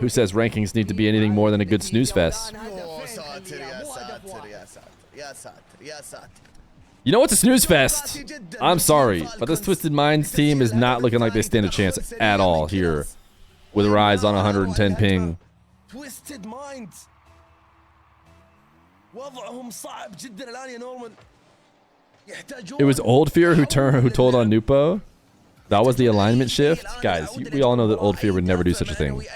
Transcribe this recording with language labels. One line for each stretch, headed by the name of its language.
English: who says rankings need to be anything more than a good snooze fest?
Arabic: يا ساتر يا ساتر يا ساتر يا ساتر يا ساتر.
English: You know what's a snooze fest? I'm sorry, but this Twisted Minds team is not looking like they stand a chance at all here with Rise on 110 ping.
Arabic: Twisted Minds وضعهم صعب جدا الان يا نورمان. يحتاجون.
English: It was old Feer who told on Nwpo. That was the alignment shift. Guys, we all know that old Feer would never do such a thing.